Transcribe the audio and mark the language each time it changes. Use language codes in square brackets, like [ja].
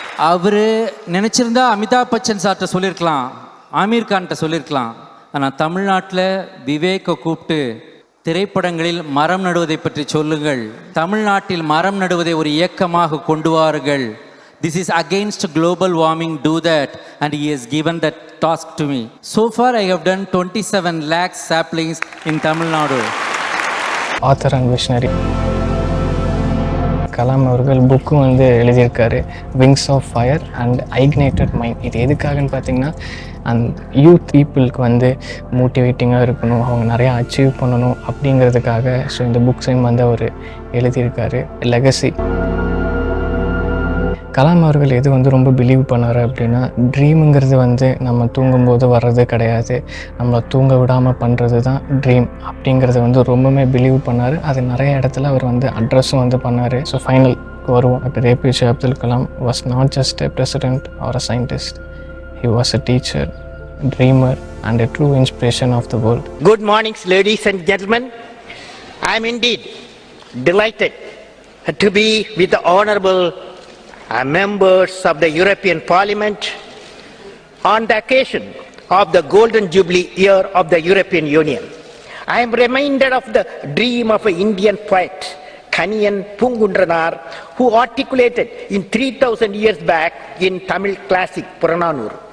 [ta] அவர் நினச்சிருந்தா அமிதாப் பச்சன் சார்கிட்ட சொல்லியிருக்கலாம், ஆமீர் கான்கிட்ட சொல்லியிருக்கலாம். ஆனால் தமிழ்நாட்டில் விவேக்கை கூப்பிட்டு திரைப்படங்களில் மரம் நடுவதை பற்றி சொல்லுங்கள், தமிழ்நாட்டில் மரம் நடுவதை ஒரு இயக்கமாக கொண்டு வாருங்கள், [en] This is against global warming, do that. And he has given that task to me. So far, I have done 27 lakh saplings in Tamil Nadu. [ta] Author and visionary Kalam அவர்கள் புக்கும் வந்து எழுதியிருக்காரு, wings of fire and ஐக்னேட்டட் mind. இது எதுக்காகன்னு பார்த்தீங்கன்னா, அந்த youth பீப்புளுக்கு வந்து மோட்டிவேட்டிங்காக இருக்கணும், அவங்க நிறையா அச்சீவ் பண்ணணும் அப்படிங்கிறதுக்காக. ஸோ இந்த புக்ஸையும் வந்து அவர் எழுதியிருக்காரு. லெகசி. கலாம் அவர்கள் எது வந்து ரொம்ப பிலீவ் பண்ணார் அப்படின்னா, ட்ரீமுங்கிறது வந்து நம்ம தூங்கும்போது வர்றது கிடையாது, நம்மளை தூங்க விடாமல் பண்ணுறது தான் ட்ரீம் அப்படிங்கிறத வந்து ரொம்பவுமே பிலீவ் பண்ணார். அது நிறைய இடத்துல அவர் வந்து அட்ரஸும் வந்து பண்ணார். ஸோ ஃபைனலுக்கு வருவோம். [en] Doctor APJ Abdul Kalam was not just a president or a scientist. He was a teacher, dreamer and a true inspiration of the world. Good mornings, ladies and gentlemen. I am indeed delighted to be with the honorable members of the European Parliament on the occasion of the Golden Jubilee year of the European Union. I am reminded of the dream of an Indian poet, Kaniyan Pungundranar, who articulated in 3000 years back in Tamil classic Purananur.